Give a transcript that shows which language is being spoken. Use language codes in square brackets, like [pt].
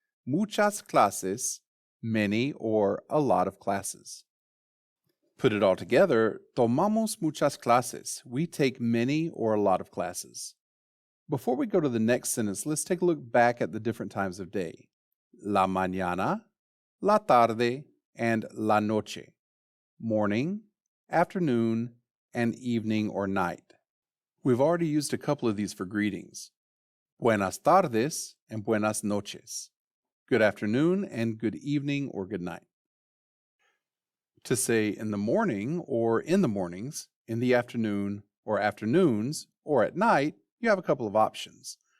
[es] Muchas clases, [en] many or a lot of classes. Put it all together, [es] tomamos muchas clases. [en] We take many or a lot of classes. Before we go to the next sentence, let's take a look back at the different times of day. [es] La mañana, la tarde, and la noche. [en] Morning, afternoon, and evening or night. We've already used a couple of these for greetings. [es] Buenas tardes [en] and [es] buenas noches. [en] Good afternoon and good evening or good night. To say in the morning or in the mornings, in the afternoon or afternoons, or at night, you have a couple of options.